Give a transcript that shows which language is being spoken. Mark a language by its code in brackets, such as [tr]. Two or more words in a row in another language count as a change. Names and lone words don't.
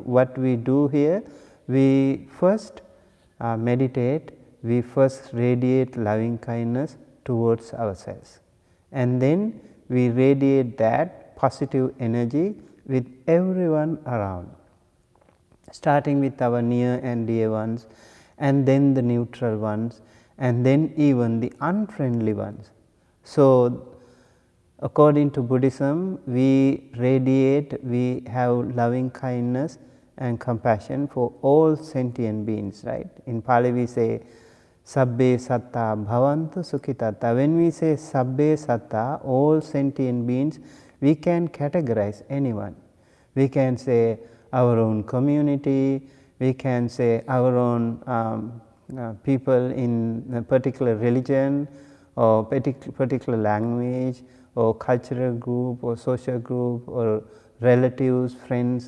[en] What we do here, we first meditate, we first radiate loving kindness towards ourselves, and then we radiate that positive energy with everyone around, starting with our near and dear ones, and then the neutral ones, and then even the unfriendly ones. So, according to Buddhism, we radiate, we have loving kindness and compassion for all sentient beings, right. In Pali we say [pi] sabbe satta bhavantu sukhitatta. [en] When we say [pi] sabbe satta, [en] all sentient beings, we can categorize anyone. We can say our own community, we can say our own people in a particular religion or particular language, or cultural group, or social group, or relatives, friends.